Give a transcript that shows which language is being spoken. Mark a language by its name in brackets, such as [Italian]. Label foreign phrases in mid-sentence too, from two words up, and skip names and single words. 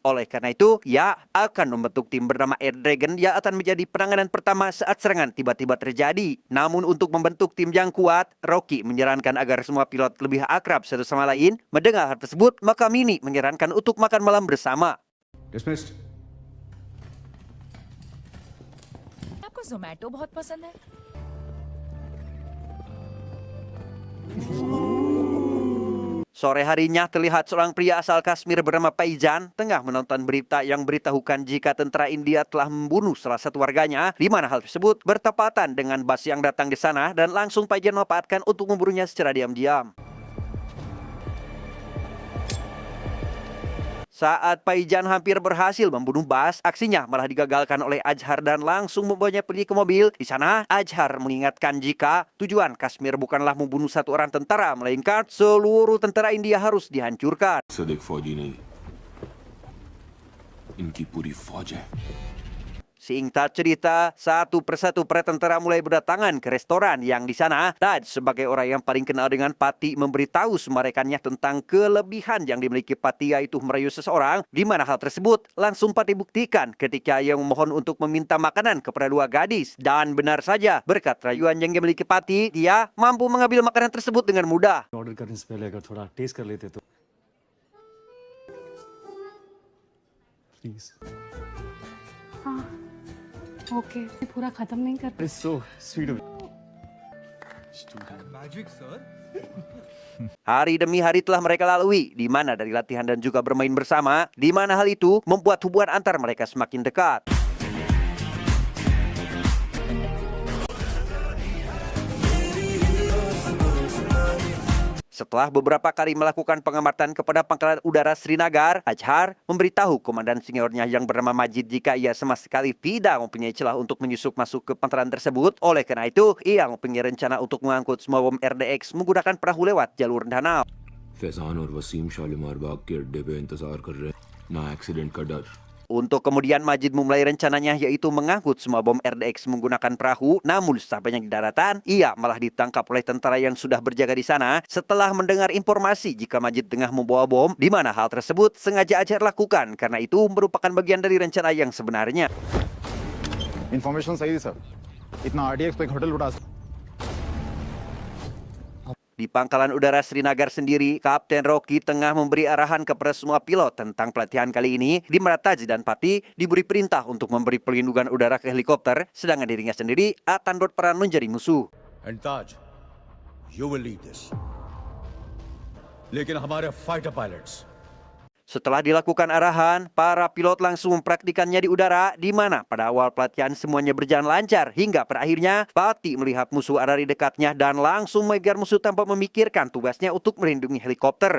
[Indonesian] Oleh karena itu, ia akan membentuk tim bernama Air Dragon yang akan menjadi penanganan pertama saat serangan tiba-tiba terjadi. Namun untuk membentuk tim yang kuat, Rocky menyarankan agar semua pilot lebih akrab satu sama lain. Mendengar hal tersebut, maka Mini menyarankan untuk makan malam bersama. [English] Dismissed. [Hindi] आपको ज़ोमैटो बहुत पसंद है? [Indonesian] Sore harinya terlihat seorang pria asal Kashmir bernama Paijan tengah menonton berita yang beritahukan jika tentara India telah membunuh salah satu warganya, di mana hal tersebut bertepatan dengan Bas yang datang di sana dan langsung Paijan memanfaatkan untuk membunuhnya secara diam-diam. Saat Paijan hampir berhasil membunuh Bas, aksinya malah digagalkan oleh Azhar dan langsung membawanya pergi ke mobil. Di sana, Azhar mengingatkan jika tujuan Kashmir bukanlah membunuh satu orang tentara, melainkan seluruh tentara India harus dihancurkan. [Hindi] सदिक फौजी नहीं, इनकी पूरी फौज है. [Indonesian] Singkat cerita, satu persatu para tentara mulai berdatangan ke restoran yang di sana. Taj sebagai orang yang paling kenal dengan Pati memberitahu semua rekannya tentang kelebihan yang dimiliki Pati, yaitu merayu seseorang, di mana hal tersebut langsung Pati buktikan ketika ia memohon untuk meminta makanan kepada dua gadis. Dan benar saja, berkat rayuan yang dimiliki Pati, dia mampu mengambil makanan tersebut dengan mudah. [Hindi] ऑर्डर करने से पहले अगर थोड़ा टेस्ट कर लेते तो प्लीज. ओके पूरा खत्म नहीं कर. [English] It's so sweet of [Indonesian] Hari demi hari telah mereka lalui, di mana dari latihan dan juga bermain bersama, di mana hal itu membuat hubungan antar mereka semakin dekat. Setelah beberapa kali melakukan pengamatan kepada pangkalan udara Srinagar, Azhar memberitahu komandan seniornya yang bernama Majid jika ia sama sekali tidak mempunyai celah untuk menyusup masuk ke pangkalan tersebut. Oleh karena itu, ia mempunyai rencana untuk mengangkut semua bom RDX menggunakan perahu lewat jalur danau. [Hindi] फैजान और वसीम शालीमार बाग के अड्डे पे इंतजार कर रहे हैं. ना एक्सीडेंट का डर. [Indonesian] Untuk kemudian Majid memulai rencananya, yaitu mengangkut semua bom RDX menggunakan perahu. Namun sampainya di daratan, ia malah ditangkap oleh tentara yang sudah berjaga di sana setelah mendengar informasi jika Majid tengah membawa bom, di mana hal tersebut sengaja Azhar lakukan karena itu merupakan bagian dari rencana yang sebenarnya. [Hindi] इंफॉर्मेशन सही थी सर. इतना आरडीएक्स पे एक होटल उड़ा. [Indonesian] Di pangkalan udara Srinagar sendiri, Kapten Rocky tengah memberi arahan kepada semua pilot tentang pelatihan kali ini, di mana Taj dan Pati diberi perintah untuk memberi perlindungan udara ke helikopter, sedangkan dirinya sendiri akan berperan menjadi musuh. [English] And Taj, you will lead this. [Hindi] लेकिन हमारे [English] fighter pilots. [Indonesian] Setelah dilakukan arahan, para pilot langsung mempraktikannya di udara, di mana pada awal pelatihan semuanya berjalan lancar hingga pada akhirnya Pati melihat musuh ada di dekatnya dan langsung mengejar musuh tanpa memikirkan tugasnya untuk melindungi helikopter.